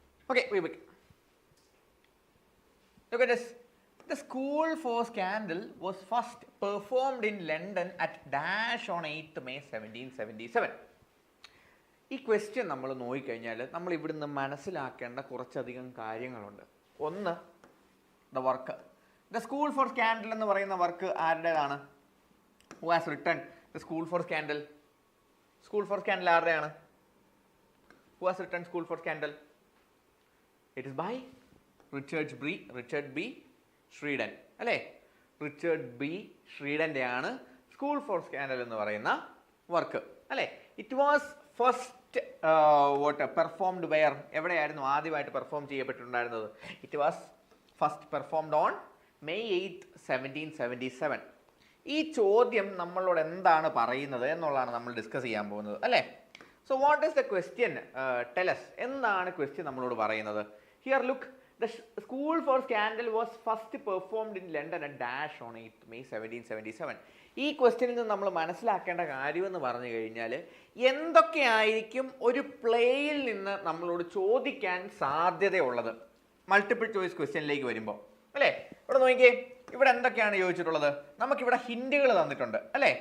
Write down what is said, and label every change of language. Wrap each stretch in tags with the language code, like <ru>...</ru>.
<en>Okay, we begin. Look at this. The school for scandal was first performed in London at dash on 8th May 1777.</en> <ml>ഈ question നമ്മൾ നോക്കിക്കഴിഞ്ഞാൽ നമ്മൾ ഇവിടുന്ന് മനസ്സിലാക്കേണ്ട കുറച്ചധികം കാര്യങ്ങളുണ്ട്. ഒന്ന്, the work. The school for scandal എന്ന് പറയുന്ന വർക്ക് ആരുടേതാണ്?</ml> <en>Who has written the school for scandal? School for scandal</en> <ml>ആരുടെയാണ്?</ml> <en>Who has written school for scandal? It is by Richard B Sheridan അല്ലേ?</en> <ml>റിച്ചർഡ് ബി ശ്രീഡൻ്റെ ആണ് സ്കൂൾ ഫോർ സ്കാൻഡൽ എന്ന് പറയുന്ന work അല്ലേ?</ml> <en>It was first performed where? എവിടെയായിരുന്നു ആദ്യമായിട്ട് perform ചെയ്യപ്പെട്ടിട്ടുണ്ടായിരുന്നത്? It was first performed on May 8th 1777.</en> <ml>ഈ ചോദ്യം നമ്മളോട് എന്താണ് പറയുന്നത് എന്നുള്ളതാണ് നമ്മൾ ഡിസ്കസ് ചെയ്യാൻ പോകുന്നത് അല്ലേ?</ml> <en>So what is the question tell us?</en> <ml>എന്താണ് ക്വസ്റ്റ്യൻ നമ്മളോട് പറയുന്നത്?</ml> <en>Here look, the school for scandal was first performed in London at dash on 8th May 1777.</en> <ml>ഈ ക്വസ്റ്റ്യനിൽ നിന്ന് നമ്മൾ മനസ്സിലാക്കേണ്ട കാര്യം എന്ന് പറഞ്ഞു കഴിഞ്ഞാൽ എന്തൊക്കെയായിരിക്കും ഒരു പ്ലേയിൽ നിന്ന് നമ്മളോട് ചോദിക്കാൻ സാധ്യതയുള്ളത് മൾട്ടിപ്പിൾ ചോയ്സ് ക്വസ്റ്റ്യനിലേക്ക് വരുമ്പോൾ അല്ലേ? ഇവിടെ നോക്കിയേ, ഇവിടെ എന്തൊക്കെയാണ് ചോദിച്ചിട്ടുള്ളത്? നമുക്കിവിടെ ഹിൻറ്റുകൾ തന്നിട്ടുണ്ട് അല്ലേ?</ml>